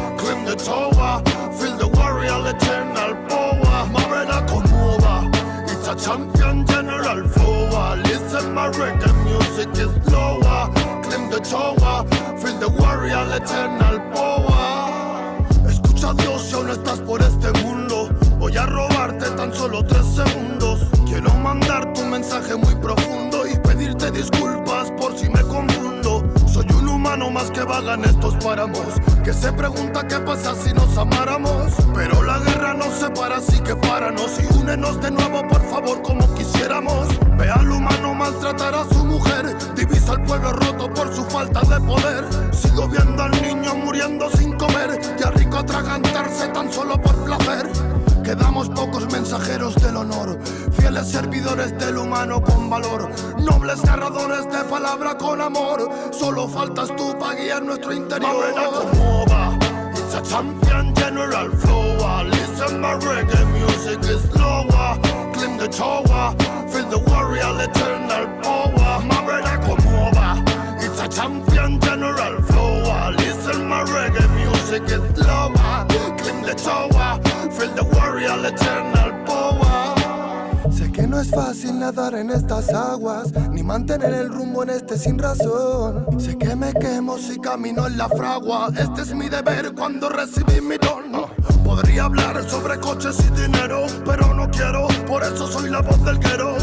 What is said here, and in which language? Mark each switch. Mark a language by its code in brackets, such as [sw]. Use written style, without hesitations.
[en] Climb the tower, feel the warrior eternal power. My brother come over. It's a champion general flow. Listen, my reggae music is slower. Climb the tower, feel the warrior eternal power. [es] Escucha Dios si aún estás por este mundo. Voy a robarte tan solo 3 segundos. Quiero mandar tu mensaje muy profundo y pedirte disculpas por si me confundo. Soy un humano más que vaga en estos páramos, que se pregunta qué pasa si nos amáramos. Pero la guerra nos separa, así que páranos y únenos de nuevo, por favor, como quisiéramos. Ve al humano maltratar a su mujer, divisa al pueblo roto por su falta de poder. Sigo viendo al niño muriendo sin comer y al rico atragantarse tan solo por placer. Quedamos pocos mensajeros del honor, fieles servidores del humano con valor, nobles narradores de palabra con amor. Solo faltas tú para guiar nuestro interior. [en] It's a champion general flow. Listen, my reggae music is slower. Climb the tower, feel the warrior eternal power. My brother come over. It's a champion general flow. Listen, my reggae music is slower. Climb the tower, feel the warrior eternal power. [es] Sé que no es fácil nadar en estas aguas, ni mantener el rumbo en este sin razón. Sé que me quemo si camino en la fragua. Este es mi deber cuando recibí mi don. Podría hablar sobre coches y dinero, pero no quiero, por eso soy la voz del guero.